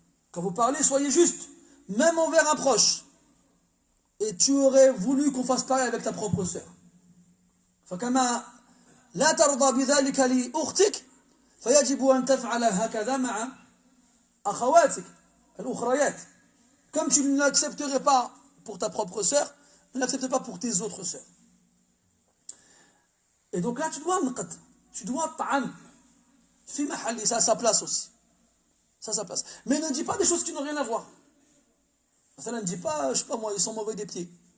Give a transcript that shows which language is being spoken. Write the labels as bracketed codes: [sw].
[fr] Quand vous parlez, soyez juste, même envers un proche. Et tu aurais voulu qu'on fasse pareil avec ta propre sœur. [ar] فكما لا ترضى بذلك لأختك فيجب أن تفعل هكذا مع أخواتك الأخريات. [fr] Comme tu ne l'accepterais pas pour ta propre sœur, ne l'accepte pas pour tes autres sœurs. Et donc là, tu dois ta'an. [ar] Fi mahalli, [fr] ça a sa place aussi. Ça a sa place. Mais ne dis pas des choses qui n'ont rien à voir. Ça ne dit pas, je sais pas moi, ils sont mauvais des pieds.